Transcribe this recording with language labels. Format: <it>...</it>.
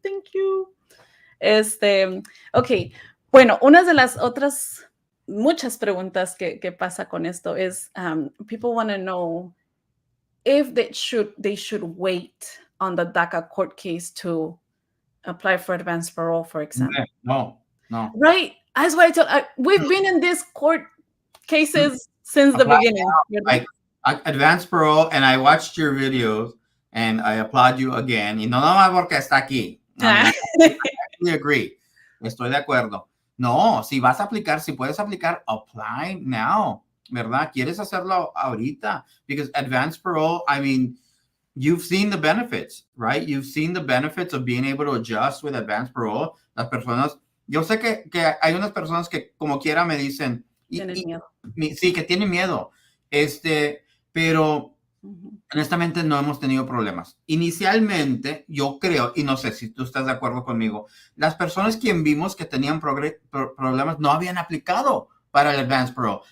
<en>Thank you. Ok,</en> <es>bueno, una de las otras muchas preguntas que pasa con esto es,</es> <en>people want to know if they should wait on the DACA court case to apply for advance parole, for example. No. Right? That's why we've been in these court cases since the Apply beginning. Like advance parole, and I watched your videos, and I applaud you again.</en> <es>Y no más porque está aquí.</es> <en>I actually agree.</en> <es>Estoy de acuerdo. No, si vas a aplicar, si puedes aplicar,</es> <en>apply now.</en> <es>¿Verdad? ¿Quieres hacerlo ahorita?</es> <en>Because advance parole, I mean, you've seen the benefits, right? You've seen the benefits of being able to adjust with advance parole.</en> <es>Las personas, yo sé que hay unas personas que como quiera me dicen, sí, que tienen miedo. Pero honestamente no hemos tenido problemas. Inicialmente, yo creo, y no sé si tú estás de acuerdo conmigo, las personas que vimos que tenían problemas no habían aplicado para el advance parole.</es>